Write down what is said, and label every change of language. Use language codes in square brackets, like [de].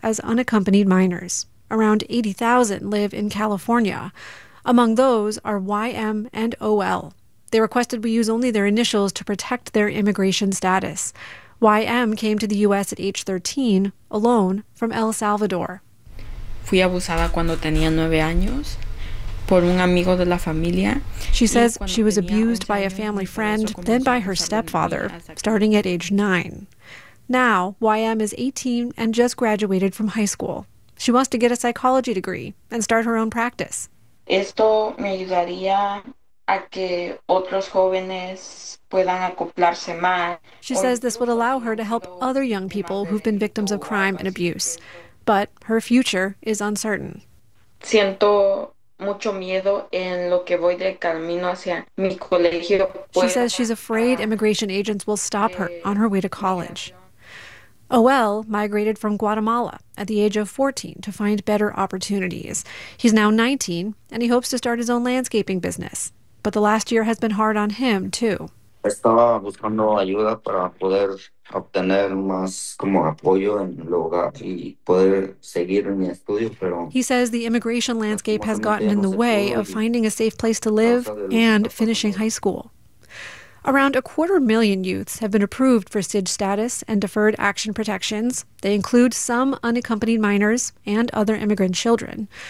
[en] as unaccompanied minors. Around 80,000 live in California. Among those are YM and OL. They requested we use only their initials to protect their immigration status. YM came to the U.S. at age 13, alone, from El Salvador. [es] Fui abusada cuando tenía 9 años por un amigo de la familia. [en] She says she was abused by a family friend, then by her stepfather, starting at age 9. Now, YM is 18 and just graduated from high school. She wants to get a psychology degree and start her own practice. [es] Esto me ayudaría a que otros jóvenes puedan acoplarse más. [en] She says this would allow her to help other young people who've been victims of crime and abuse, but her future is uncertain. [es] Siento mucho miedo en lo que voy de camino hacia mi colegio. [en] She says she's afraid immigration agents will stop her on her way to college. OL migrated from Guatemala at the age of 14 to find better opportunities. He's now 19, and he hopes to start his own landscaping business. But the last year has been hard on him, too. [es] Estaba buscando ayuda para poder obtener más como apoyo en el hogar y poder seguir mi estudio, pero [en] he says the immigration landscape has gotten in the way of finding a safe place to live and finishing high school. Around 250,000 youths have been approved for SIJ status and deferred action protections. They include some unaccompanied minors and other immigrant children.